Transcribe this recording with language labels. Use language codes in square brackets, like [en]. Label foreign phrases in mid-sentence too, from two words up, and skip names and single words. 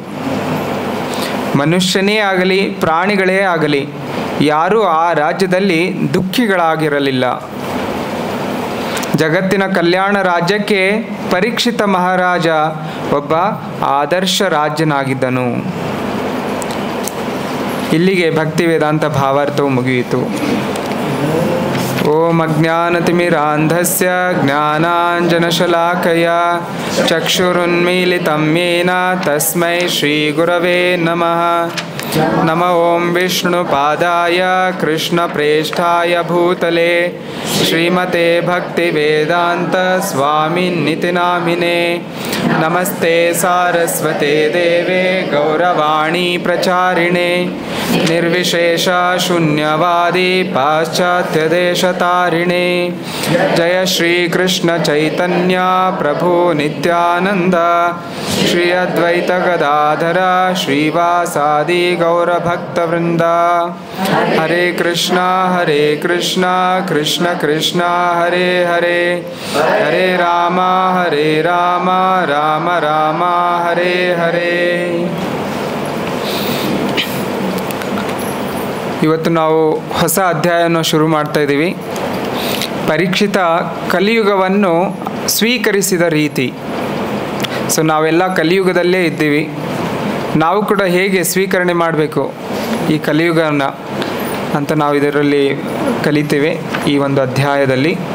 [kn] ಮನುಷ್ಯನೇ ಆಗಲಿ ಪ್ರಾಣಿಗಳೇ ಆಗಲಿ ಯಾರೂ ಆ ರಾಜ್ಯದಲ್ಲಿ ದುಃಖಿಗಳಾಗಿರಲಿಲ್ಲ. ಜಗತ್ತಿನ ಕಲ್ಯಾಣ ರಾಜ್ಯಕ್ಕೆ ಪರೀಕ್ಷಿತ ಮಹಾರಾಜ ಒಬ್ಬ ಆದರ್ಶ ರಾಜ್ಯನಾಗಿದ್ದನು. ಇಲ್ಲಿಗೆ ಭಕ್ತಿ ವೇದಾಂತ ಭಾವಾರ್ಥವು ಮುಗಿಯಿತು. [sa] ಓಂ ಅಜ್ಞಾನತಿಮಿರಾಂಧಸ್ಯ ಜ್ಞಾನಾಂಜನಶಲಾಕಯ ಚಕ್ಷುರುನ್ಮೀಲಿತಂ ಯೇನ ತಸ್ಮೈ ಶ್ರೀ ಗುರವೇ ನಮಃ. ನಮ ಓಂ ವಿಷ್ಣುಪಾದಾಯ ಕೃಷ್ಣಪ್ರೇಷ್ಠಾಯ ಭೂತಲೆ ಶ್ರೀಮತೆ ಭಕ್ತಿವೇದಾಂತ ಸ್ವಾಮಿನ್ನಿತಿ ನಾಮಿನೇ. ನಮಸ್ತೆ ಸಾರಸ್ವತೆ ದೇವೆ ಗೌರವಾಣಿ ಪ್ರಚಾರಿಣೆ ನಿರ್ವಿಶೇಷ ಶೂನ್ಯವಾದಿ ಪಾಶ್ಚಾತ್ಯ ದೇಶತಾರಿಣೆ. ಜಯ ಶ್ರೀ ಕೃಷ್ಣ ಚೈತನ್ಯ ಪ್ರಭು ನಿತ್ಯಾನಂದ ಶ್ರೀ ಅದ್ವೈತ ಗದಾಧರ ಶ್ರೀವಾಸಾದಿ ಗೌರಭಕ್ತವೃಂದ. ಹರೇ ಕೃಷ್ಣ ಕೃಷ್ಣ ಕೃಷ್ಣ ಹರೇ ಹರೇ, ಹರೇ ರಾಮ ರಾಮ ರಾಮ ಹರೇ ಹರೇ. [kn] ಇವತ್ತು ನಾವು ಹೊಸ ಅಧ್ಯಾಯವನ್ನು ಶುರು ಮಾಡ್ತಾ ಇದ್ದೀವಿ. ಪರೀಕ್ಷಿತ ಕಲಿಯುಗವನ್ನು ಸ್ವೀಕರಿಸಿದ ರೀತಿ. ಸೊ ನಾವೆಲ್ಲ ಕಲಿಯುಗದಲ್ಲೇ ಇದ್ದೀವಿ. ನಾವು ಕೂಡ ಹೇಗೆ ಸ್ವೀಕರಣೆ ಮಾಡಬೇಕು ಈ ಕಲಿಯುಗನ ಅಂತ ನಾವು ಇದರಲ್ಲಿ ಕಲಿತೇವೆ ಈ ಒಂದು ಅಧ್ಯಾಯದಲ್ಲಿ.